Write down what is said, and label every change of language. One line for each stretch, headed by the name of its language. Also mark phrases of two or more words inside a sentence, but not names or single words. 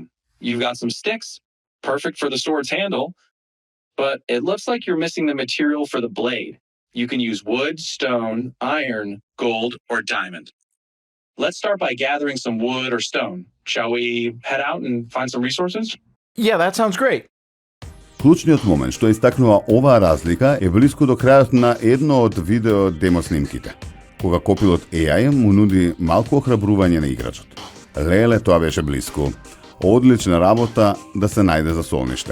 English: You've got some sticks, perfect for the sword's handle, but it looks like you're missing the material for the blade. You can use wood, stone, iron, gold, or diamond. Let's start by gathering some wood or stone. Shall we head out and find some resources? Yeah, that sounds great.
Macedonian: Клучниот момент што истакнува оваа разлика е блиску до крајот на едно од видео демо снимките, кога Copilot AI му нуди малку охрабрување на играчот. Леле, тоа беше блиску. Одлична работа да се најде за солниште.